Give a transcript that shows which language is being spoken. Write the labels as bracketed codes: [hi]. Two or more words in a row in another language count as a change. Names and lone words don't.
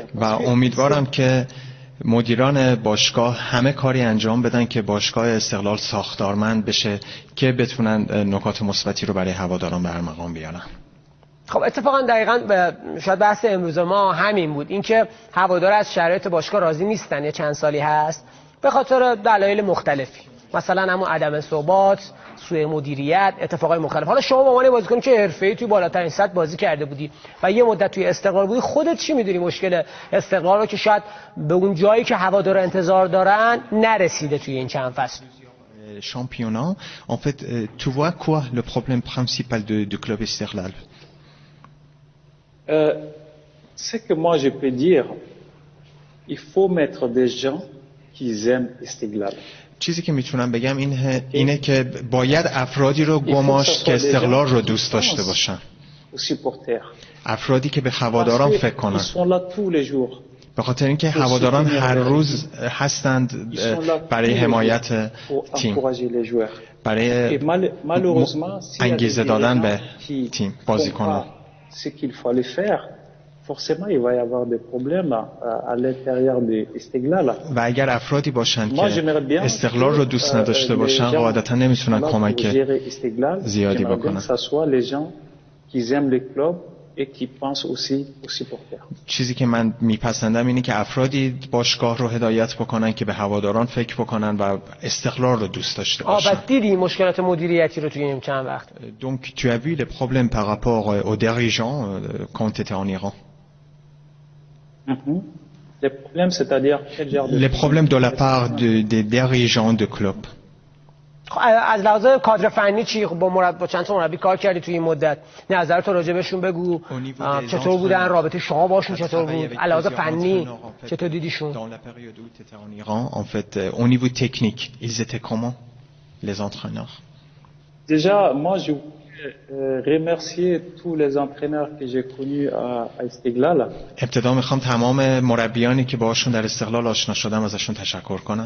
[fa] و امیدوارم که مدیران باشگاه همه کاری انجام بدن که باشگاه استقلال ساختارمند بشه که بتونن نکات مثبتی رو برای هواداران به ارمغان بیارن. خب اتفاقا دقیقاً شاید بحث امروز ما همین بود، اینکه هوادار از شرایط باشگاه راضی نیستن. یه چند سالی هست به خاطر دلایل مختلفی، مثلا همون عدم ثبات، سوء مدیریت، اتفاقای مختلف. حالا شما به عنوان بازیکن که حرفه‌ای توی بالاترین سطح بازی کرده بودی و یه مدت توی استقلال بودی، خودت چی می‌دونی مشکل استقلال رو که شاید به اون جایی که هوادارا انتظار دارن نرسیده توی این چند فصل؟ [fr] Championnat, en fait, tu vois quoi le problème principal du club Istiqlal? Ce que moi je peux dire, il faut mettre des gens qui aiment Istiqlal. [fa] چیزی که میتونم بگم اینه که باید افرادی رو گماشت که استقلال رو دوست داشته باشن، افرادی که به هواداران فکر کنن، به خاطر اینکه هواداران هر روز هستند برای حمایت تیم، برای انگیزه دادن به تیم، بازیکنان. [fr] forcément il va y avoir des problèmes à l'intérieur de Istiqlal. [fa] و اگر افرادی باشن که استقلال رو دوست نداشته باشن قاعدتا نمیتونن کمک زیادی بکنن. چیزی که من میپسندم اینه که افرادی باشگاه رو هدایت بکنن که به هواداران فکر بکنن و استقلال رو دوست داشته باشن. بعد دیدی مشکلات مدیریتی رو توی این چند وقت. [fr] Donc tu as vu les problèmes par rapport aux dirigeants quand tu étais en Iran? Les problèmes, c'est-à-dire quel genre de les problèmes de la part des dirigeants de club. [fa] از لحاظ کادر فنی چی؟ با چند تا مربی کار کردی توی این مدت، نظرت راجع بهشون بگو، چطور بودن، رابطه شما باشون چطور بود، از لحاظ فنی چطور دیدیشون؟ [fr] Dans la période où tu étais en Iran, en fait, au niveau technique, ils étaient comment les entraîneurs? Déjà, moi je remercier tous les entraîneurs que j'ai connus à Istiqlal. [fa] ابتدا میخوام تمام مربیانی که باهاشون در استقلال آشنا شدم ازشون تشکر کنم.